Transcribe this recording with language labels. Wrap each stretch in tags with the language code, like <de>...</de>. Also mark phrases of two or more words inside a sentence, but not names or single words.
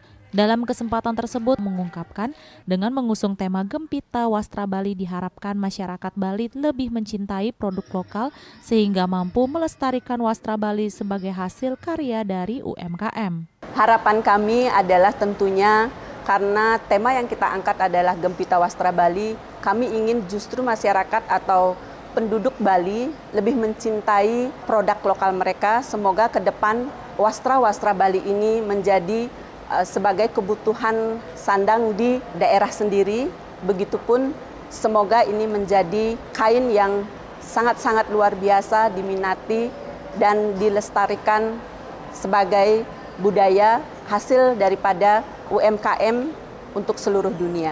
<id>Dalam kesempatan tersebut mengungkapkan dengan mengusung tema Gempita Wastra Bali diharapkan masyarakat Bali lebih mencintai produk lokal sehingga mampu melestarikan wastra Bali sebagai hasil karya dari UMKM. Harapan kami adalah tentunya karena tema yang kita angkat adalah Gempita Wastra Bali, kami ingin justru masyarakat atau penduduk Bali lebih mencintai produk lokal mereka. Semoga ke depan wastra-wastra Bali ini menjadi sebagai kebutuhan sandang di daerah sendiri. Begitupun semoga ini menjadi kain yang sangat-sangat luar biasa diminati dan dilestarikan sebagai budaya hasil daripada UMKM untuk seluruh dunia.</id>